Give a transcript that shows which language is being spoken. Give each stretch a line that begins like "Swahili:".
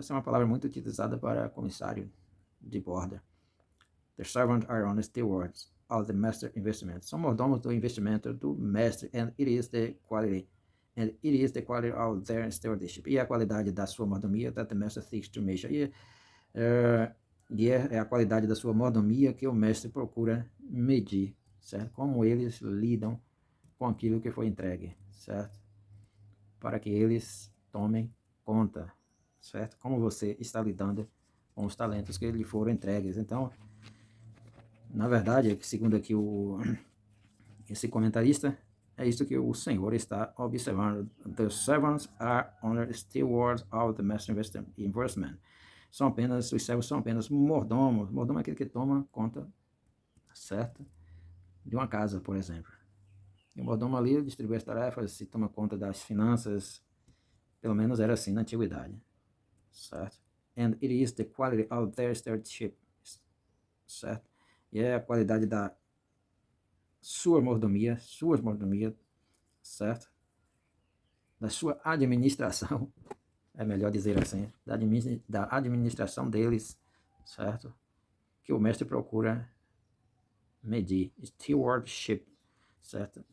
Portuguese: Essa é uma palavra muito utilizada para comissário de borda.
English: The servants are only stewards of the master investment.
Portuguese: São mordomos do investimento do mestre,
English: and it is the quality of their stewardship.
Portuguese: E a qualidade da sua mordomia
English: that the master seeks to measure.
Portuguese: E é a qualidade da sua mordomia que o mestre procura medir, certo? Como eles lidam com aquilo que foi entregue, certo? Para que eles tomem conta, certo? Como você está lidando com os talentos que lhe foram entregues. Então, na verdade, segundo aqui esse comentarista, é isso que o Senhor está observando.
English: The servants are under stewards of the master investment.
Portuguese: Os servos são apenas mordomos. Mordomo é aquele que toma conta, certo, de uma casa, por exemplo. E o mordomo ali distribui as tarefas, se toma conta das finanças. Pelo menos era assim na antiguidade, certo?
English: And it is the quality of their stewardship, certo?
Portuguese: E é a qualidade da suas mordomias, certo? Da sua administração, é melhor dizer assim, da administração deles, certo? Que o mestre procura medir. Stewardship, certo?